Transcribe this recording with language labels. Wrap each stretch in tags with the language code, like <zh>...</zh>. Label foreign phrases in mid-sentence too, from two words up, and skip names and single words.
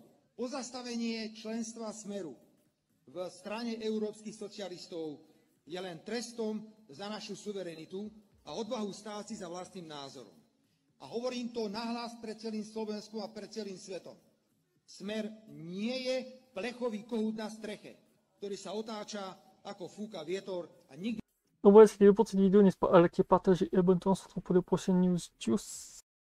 <sk>Pozastavenie členstva Smeru v strane európskych socialistov je len trestom za našu suverenitu a odvahu stáť si za vlastným názorom. A hovorím to nahlas pred celým Slovenskom a pred celým svetom. Smer nie je plechový kohút na streche, ktorý sa otáča ako fúka vietor a nikdy...</sk> <fr>Donc voilà, c'était le pour cette vidéo, n'est-ce pas à liker, partager et abonne-toi, on se retrouve pour de prochaines news. Tchuss!</fr>